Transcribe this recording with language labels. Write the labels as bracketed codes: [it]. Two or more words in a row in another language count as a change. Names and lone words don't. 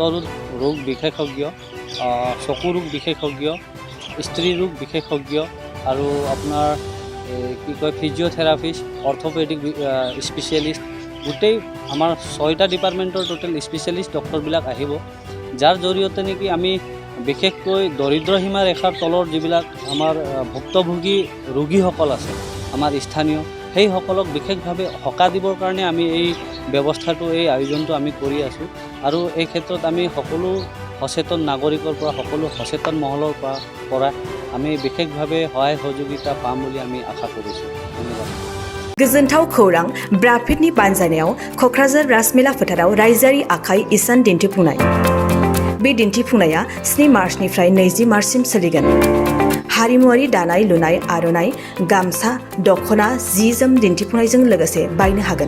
[as] ৰোগ বিশেষজ্ঞ, চকু ৰোগ বিশেষজ্ঞ, স্ত্ৰী ৰোগ বিশেষজ্ঞ আৰু আপোনাৰ কি কয় [en] physiotherapist, orthopedic specialist, [as] গোটেই আমাৰ 6টা ডিপাৰ্টমেণ্টৰ [en] total specialist [as] ডক্টৰবিলাক আহিব, যাৰ জৰিয়তে নেকি আমি বিশেষকৈ দৰিদ্ৰ সীমা ৰেখাৰ তলৰ যিবিলাক আমাৰ ভুক্তভোগী ৰোগীসকল আছে আমাৰ স্থানীয়, সেইসকলক বিশেষভাৱে সকাহ দিবৰ কাৰণে আমি এই ব্যৱস্থাটো এই আয়োজনটো আমি কৰি আছোঁ। আৰু এই ক্ষেত্ৰত আমি সকলো সচেতন নাগৰিকৰ পৰা, সকলো সচেতন মহলৰ পৰা আমি বিশেষভাৱে সহায় সহযোগিতা পাম বুলি আমি আশা কৰিছোঁ। ধন্যবাদ। [brx] गोजोनथाव खौरां ब्राफिडनि बानजायनायाव क'क्राझार राजमेला फोथाराव रायजोआरि आखाइ इसान दिन्थिफुंनाय। बे दिन्थिफुंनाया 7 मार्चनिफ्राय 20 मार्चसिम सोलिगोन। हारिमुआरि दानाय लुनाय, आर'नाइ, गामसा, दख'ना, जि-जोम दिन्थिफुंनायजों लोगोसे बायनो हागोन।